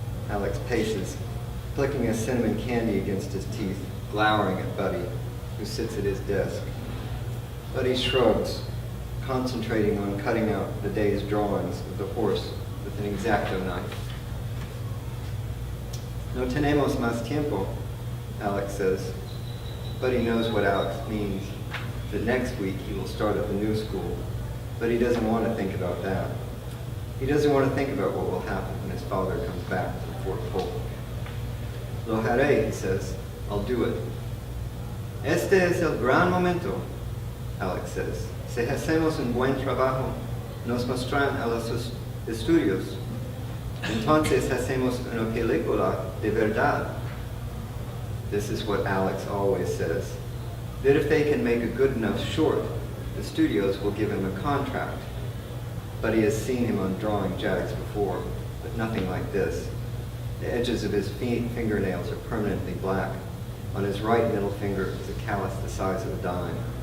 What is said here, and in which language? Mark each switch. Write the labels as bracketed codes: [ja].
[en] Alex paces, flicking a cinnamon candy against his teeth, glowering at Buddy, who sits at his desk. Buddy shrugs, concentrating on cutting out the day's drawings of the horse with an X-Acto knife. [es] No tenemos más tiempo, [en] Alex says. Buddy knows what Alex means, that next week he will start at the new school, but he doesn't want to think about that. He doesn't want to think about what will happen when his father comes back from Fort Polk. [es] Lo haré, [en] he says. I'll do it. [es] Este es el gran momento, [en] Alex says. [es] Si hacemos un buen trabajo, nos mostrarán a los estudios. Entonces hacemos una película de verdad. [en] This is what Alex always says. That if they can make a good enough short, the studios will give him a contract. But he has seen him on drawing jags before, but nothing like this. The edges of his fingernails are permanently black. On his right middle finger is a callus the size of a dime.